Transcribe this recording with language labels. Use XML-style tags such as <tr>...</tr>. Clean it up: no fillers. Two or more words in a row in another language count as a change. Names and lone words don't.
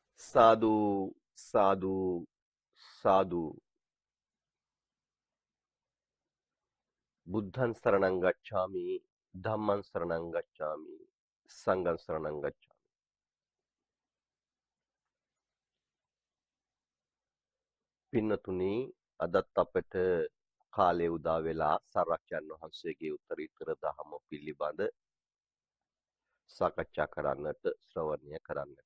<pi>සාදු සාදු සාදු බුද්ධං සරණං ගච්ඡාමි ධම්මං සරණං ගච්ඡාමි සංඝං සරණං ගච්ඡාමි.</pi> <si>පින්නතුනි, අදත් අපට කාලය උදා වෙලා සර්වජ්ජන් වහන්සේගේ උත්තරීතර ධහම පිළිබඳ සාකච්ඡා කරන්නට, ශ්‍රවණය කරන්නට.</si>